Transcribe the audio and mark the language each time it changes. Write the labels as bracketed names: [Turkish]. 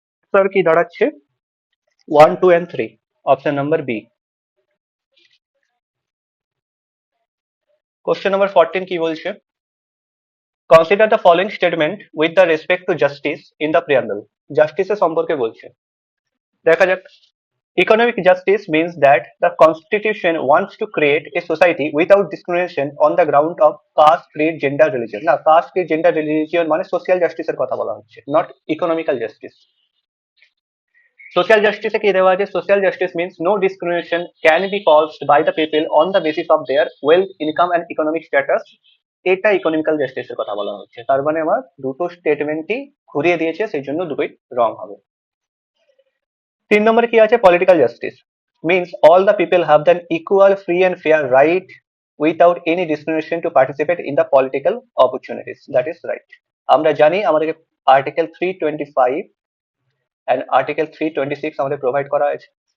[Bangla] Sir কি দাঁড়াচ্ছে, 1, 2 and 3, option number B. Question number 14 কি বলছে, [English] Consider the following statement with the respect to justice in the preamble. [Bangla] জাস্টিসের সম্পর্কে বলছে, দেখা যাক। [English] Economic justice means that the constitution wants to create a society without discrimination on the ground of caste, creed, gender, religion. না, caste, creed, gender, religion মানে social justice [Bangla] এর কথা বলা হচ্ছে, [English] not economical justice. Social justice [Bangla] এ কি দেওয়া আছে, [English] social justice means no discrimination can be caused by the people on the basis of their wealth, income and economic status. [Bangla] এটা economical জাস্টিসের কথা বলা হচ্ছে। তার মানে আমার দুটো স্টেটমেন্টই ঘুরিয়ে দিয়েছে, সেই জন্য দুটোই রং হবে। 3 নম্বরে কি আছে, [English] Political justice means all the people have an equal, free and fair right without any discrimination to participate in the political opportunities. That is right. [Bangla] আমরা জানি আমাদেরকে আর্টিকেল 325 and আর্টিকেল 326 আমাদের প্রোভাইড করা হয়েছে।